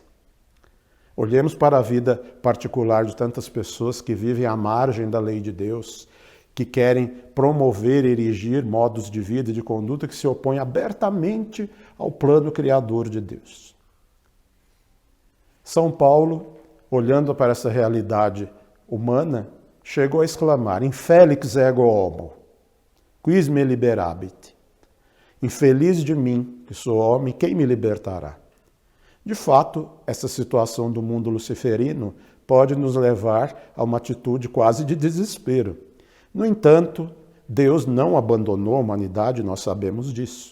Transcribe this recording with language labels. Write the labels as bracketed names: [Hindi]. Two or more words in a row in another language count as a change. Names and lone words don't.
[Portuguese] Olhemos para a vida particular de tantas pessoas que vivem à margem da lei de Deus, que querem promover e erigir modos de vida e de conduta que se opõem abertamente ao plano criador de Deus. São Paulo, olhando para essa realidade humana, chegou a exclamar, [Latin] Infelix ego homo, quis me liberabit. [Portuguese] Infeliz de mim, que sou homem, quem me libertará? De fato, essa situação do mundo luciferino pode nos levar a uma atitude quase de desespero. No entanto, Deus não abandonou a humanidade, nós sabemos disso.